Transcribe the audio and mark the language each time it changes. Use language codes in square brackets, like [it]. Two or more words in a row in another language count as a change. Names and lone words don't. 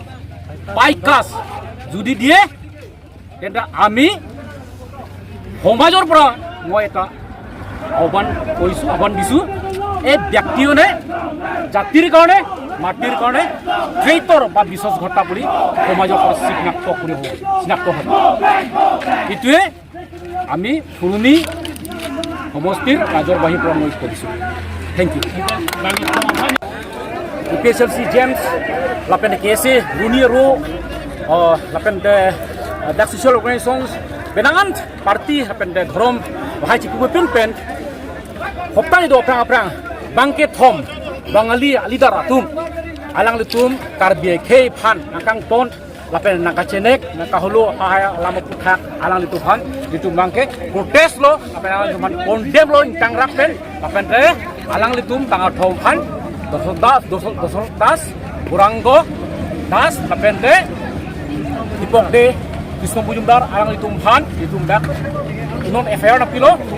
[as] পাইকাছ যদি দিয়ে তেন্তে আমি সমাজৰ পৰা মই এটা আহ্বান দিছোঁ এই ব্যক্তিজনে জাতিৰ কাৰণে মাটিৰ কাৰণে ট্ৰেইটৰ বা বিশ্বাসঘাতক বুলি সমাজৰ পৰা চিনাক্ত হ'ব এইটোৱে আমি ফুলনি সমষ্টিৰ কাৰ্যবাহীৰ পৰা মই কৰিছোঁ [en] thank you [mjw] PSLC James lapen KC Runi Ro lapen dak [en] social organizations [mjw] benangan parti lapen dhrom bahai chiku pen hoptani do aprang bangke thom bangali alidar atum alang litum karbie khei phan nakang ton lapen nakachenek nakahulu haya lama puthak alang litu phan litu bangke protest lo lapen alang condemn lo intang rapen lapen alang litum tangar thom phan Dosol das Burango das lapente Ipok de Wisnu Bujumdar alang litumhan litumdak non affair na pilo